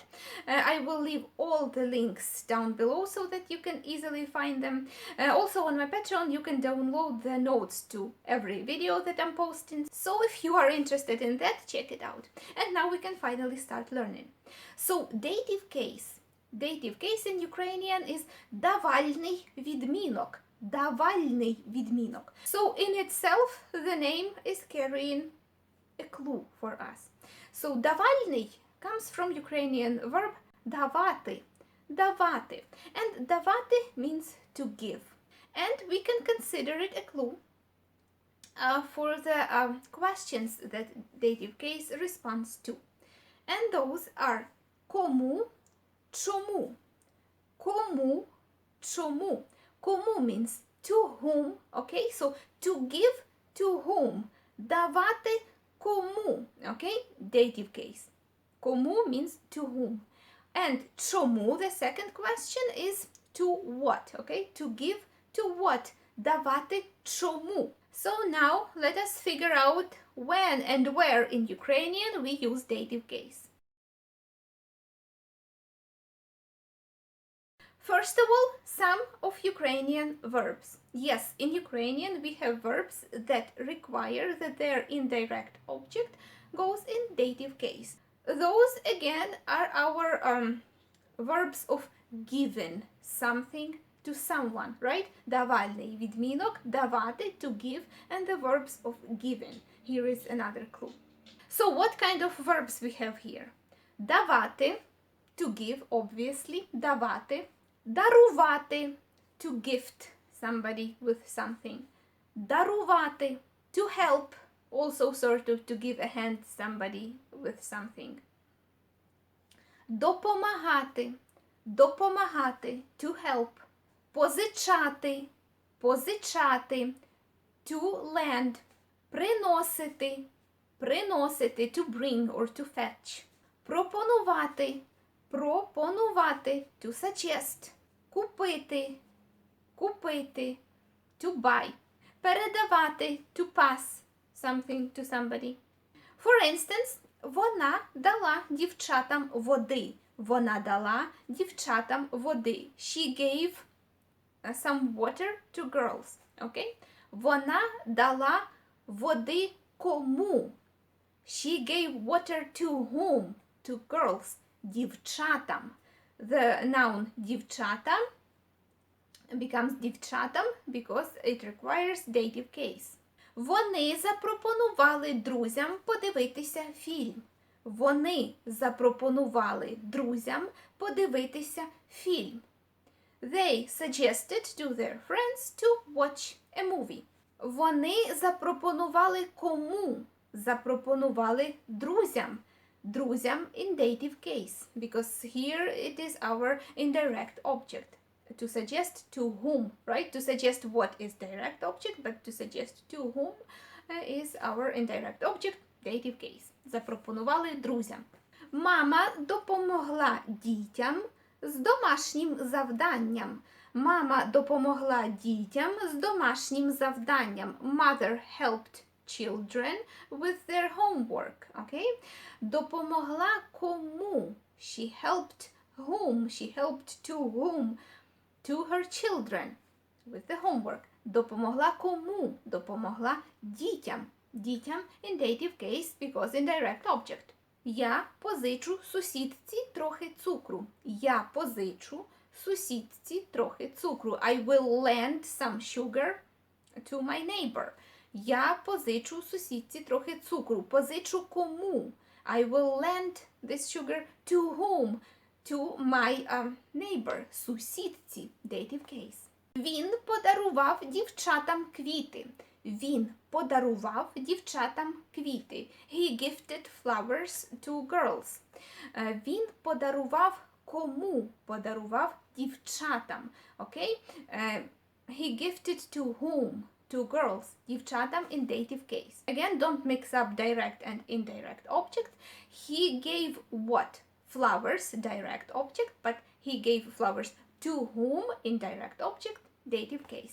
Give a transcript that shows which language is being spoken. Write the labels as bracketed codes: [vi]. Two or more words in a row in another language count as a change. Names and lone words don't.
[en] I will leave all the links down below so that you can easily find them. Also on my Patreon you can download the notes to every video that I'm posting. So if you are interested in that, check it out. And now we can finally start learning. So dative case. Dative case in Ukrainian is [uk] давальний відмінок. Давальний відмінок. [en] So in itself, the name is carrying a clue for us. So давальний comes from Ukrainian verb давати. [uk] Давати. [en] And давати means to give. And we can consider it a clue for the questions that dative case responds to. And those are [uk] кому, чому. Кому, чому. [en] Кому means to whom, okay? So to give to whom. [uk] Давати кому, [en] okay? Dative case. Кому means to whom. And чому, the second question, is to what, okay? To give to what. [uk] Давати чому. [en] So now let us figure out when and where in Ukrainian we use dative case. First of all, some of Ukrainian verbs. Yes, in Ukrainian we have verbs that require that their indirect object goes in dative case. Those again are our verbs of giving something to someone, right? [uk] Давальний відмінок, давати, [en] to give, and the verbs of giving. Here is another clue. So what kind of verbs we have here? Давати, to give, obviously, [uk] давати. Дарувати, [en] to gift somebody with something. Дарувати, to help, also sort of to give a hand somebody with something. [uk] Допомагати, допомагати, [en] to help. [uk] Позичати, позичати, [en] to lend. [uk] Приносити, приносити, [en] to bring or to fetch. [uk] Пропонувати, пропонувати, [en] to suggest. [uk] Купити, купити, [en] to buy. Передавати, to pass something to somebody. For instance, [uk] вона дала дівчатам води. Вона дала дівчатам води. [en] She gave some water to girls. [uk] Okay? Вона дала води кому? [en] She gave water to whom? To girls. Дівчатам. The noun дівчата becomes дівчатам because it requires dative case. [uk] Вони запропонували друзям подивитися фільм. Вони запропонували друзям подивитися фільм. [en] They suggested to their friends to watch a movie. [uk] Вони запропонували кому? Запропонували друзям. [en] Друзям in dative case, because here it is our indirect object. To suggest to whom, right? To suggest what is direct object, but to suggest to whom is our indirect object, dative case. [uk] Запропонували друзям. Мама допомогла дітям з домашнім завданням. Мама допомогла дітям з домашнім завданням. [en] Mother helped children with their homework, okay? [uk] Допомогла кому? [en] She helped whom? She helped to whom? To her children with the homework. [uk] Допомогла кому? Допомогла дітям. [en] Дітям in dative case because indirect object. [uk] Я позичу сусідці трохи цукру. Я позичу сусідці трохи цукру. [en] I will lend some sugar to my neighbor. [uk] Я позичу сусідці трохи цукру. Позичу кому? [en] I will lend this sugar to whom? To my neighbor. Сусідці. Dative case. [uk] Він подарував дівчатам квіти. Він подарував дівчатам квіти. [en] He gifted flowers to girls. [uk] Він подарував кому? Подарував дівчатам. Окей? [en] He gifted to whom? To girls. Дівчатам in dative case. Again, don't mix up direct and indirect object. He gave what? Flowers, direct object, but he gave flowers to whom? Indirect object, dative case.